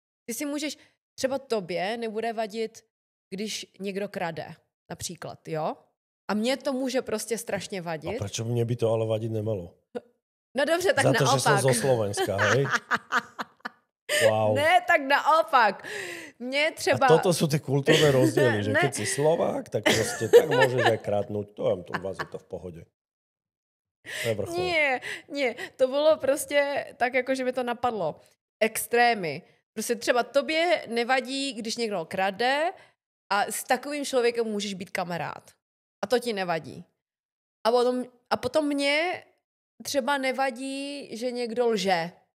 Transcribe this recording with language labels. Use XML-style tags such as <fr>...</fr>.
<cs>Ty si můžeš, třeba tobě nebude vadit, když někdo krade, například, jo? A mně to může prostě strašně vadit. A proč mě by to ale vadit nemalo? No dobře, tak za naopak. Za to, že jsem</cs> <sk>zo Slovenska, hej? Wow.</sk> <cs>Ne, tak naopak. Mně třeba...</cs> <sk>A toto sú tie kultúrne rozdiely, že keď si Slovák, tak proste tak môžeš aj krátnuť. To vás je to v pohode. To je vrchol.</sk> <cs>Nie, to bylo prostě tak, jako že mi to napadlo. Extrémy. Prostě třeba tobě nevadí, když někdo krade a s takovým člověkem můžeš být kamarád. A to ti nevadí. A potom mě třeba nevadí, že někdo lže.</cs>